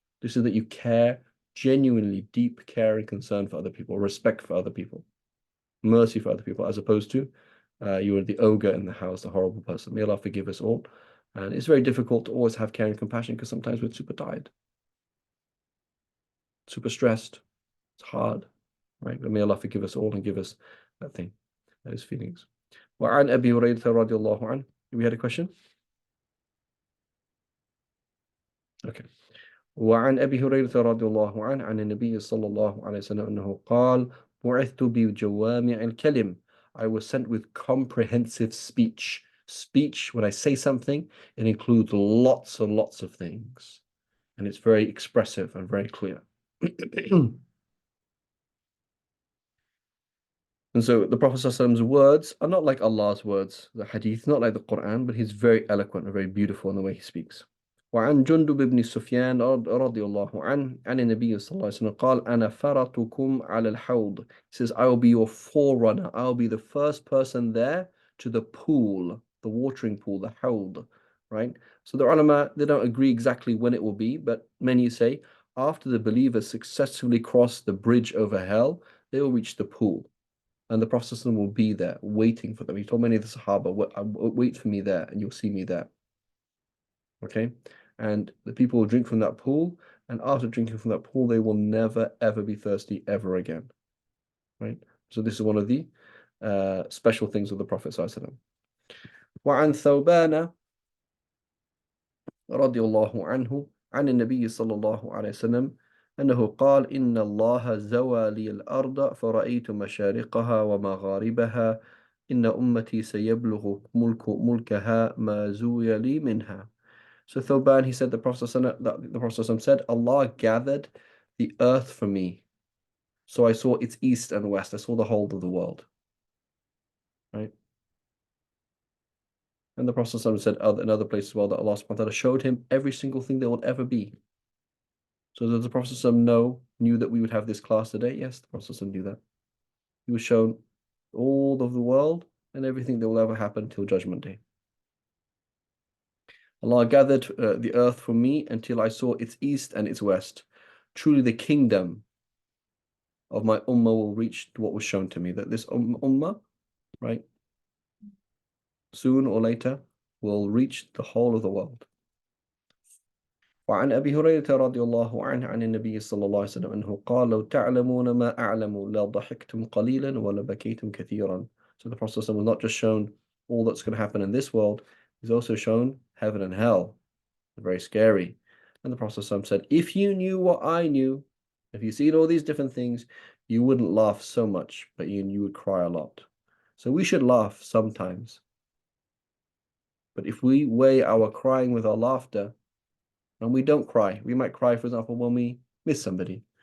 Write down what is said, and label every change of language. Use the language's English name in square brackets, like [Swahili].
[English] This is that you care, genuinely deep care and concern for other people, respect for other people, mercy for other people, as opposed to you are the ogre in the house, the horrible person. May Allah forgive us all. And it's very difficult to always have care and compassion because sometimes we're super tired, super stressed. It's hard, right? But may Allah forgive us all and give us that thing, those feelings. [Arabic] وعن أبي هريرة رضي الله عنه. [English] We had a question? Okay. [Arabic] وعن أبي هريرة رضي الله عنه عن النبي صلى الله عليه وسلم أنه قال بعثت بجوامع الكلم. [English] I was sent with comprehensive speech. Speech, when I say something, it includes lots and lots of things. And it's very expressive and very clear. And so the Prophet ﷺ's words are not like Allah's words, the Hadith, not like the Quran, but he's very eloquent and very beautiful in the way he speaks. [Arabic] وعن جندب بن سفيان رضي الله عنه عن النبي صلى الله عليه وسلم قال أنا فرطكم على الحوض. [English] He says, I will be your forerunner. I will be the first person there to the pool, the watering pool, the hawd, right? So the ulama, they don't agree exactly when it will be, but many say after the believers successfully cross the bridge over hell, they will reach the pool. And the Prophet will be there waiting for them. He told many of the Sahaba, wait for me there and you'll see me there. Okay? And the people will drink from that pool, and after drinking from that pool, they will never ever be thirsty ever again. Right? So this is one of the special things of the Prophet ﷺ. [Arabic] وعن ثوبان رضي الله عنه عن النبي صلى الله عليه وسلم أنه قال إن الله زوى لي الأرض فرأيت مشارقها ومغاربها إن أمتي سيبلغ ملكها ما زوي لي منها. [English] So Thoban, he said the Prophet said, Allah gathered the earth for me. So I saw its east and west. I saw the whole of the world. Right? And the Prophet said in other places as well that Allah subhanahu wa ta'ala showed him every single thing there would ever be. So does the Prophet knew that we would have this class today? Yes, the Prophet knew that. He was shown all of the world and everything that will ever happen till Judgment Day. Allah gathered the earth for me until I saw its east and its west. Truly the kingdom of my ummah will reach what was shown to me, that this ummah, right, soon or later will reach the whole of the world. [Arabic] وعن أبي هريرة رضي الله عنه عن النبي صلى الله عليه وسلم أنه قال لو تعلمون ما أعلم لضحكتم قليلا ولبكيتم كثيرا. [English] So the Prophet was not just shown all that's going to happen in this world, he's also shown heaven and hell. Very scary. And the Prophet said, if you knew what I knew, if you seen all these different things, you wouldn't laugh so much, but you would cry a lot. So we should laugh sometimes. But if we weigh our crying with our laughter, and we don't cry, we might cry, for example, when we miss somebody.